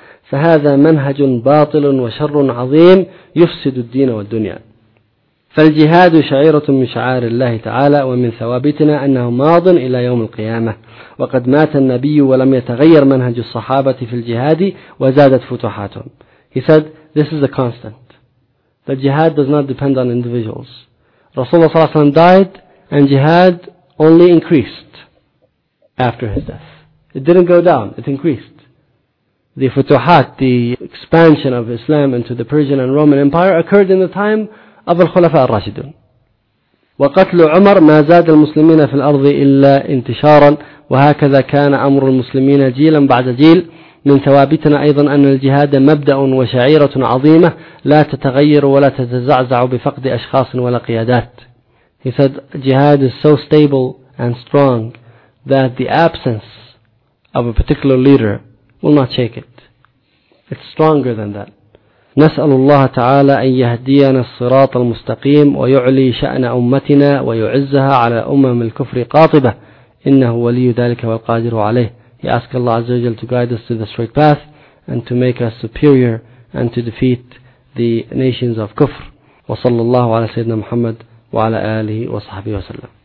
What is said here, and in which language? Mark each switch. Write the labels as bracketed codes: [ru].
[ar] فهذا منهج باطل وشر عظيم يفسد الدين والدنيا. فالجهاد شعيرة من شعائر الله تعالى ومن ثوابتنا أنه ماض إلى يوم القيامة. وقد مات النبي ولم يتغير منهج الصحابة في الجهاد وزادت فتوحاتهم. [en] He said, this is a constant. The jihad does not depend on individuals. [ar] رسول الله صلى الله عليه وسلم [en] died and jihad only increased after his death. It didn't go down, it increased. The futuhat, the expansion of Islam into the Persian and Roman Empire, occurred in the time of al-Khulafa al-Rashidun. [ar] وقتل عمر ما زاد المسلمين في الأرض إلا انتشارا وهكذا كان أمر المسلمين جيلا بعد جيل. من ثوابتنا أيضا أن الجهاد مبدأ وشعيرة عظيمة لا تتغير ولا تتزعزع بفقد أشخاص ولا قيادات. [en] He said, jihad is so stable and strong that the absence of a particular leader will not shake it. It's stronger than that. [ar] نسأل الله تعالى أن يهدينا الصراط المستقيم ويعلي شأن أمتنا ويعزها على أمم الكفر قاطبة إنه ولي ذلك والقادر عليه. [en] He asked Allah Azza wa Jal to guide us to the straight path and to make us superior and to defeat the nations of kufr. [ar] وصلى الله على سيدنا محمد وعلى آله وصحبه وسلم.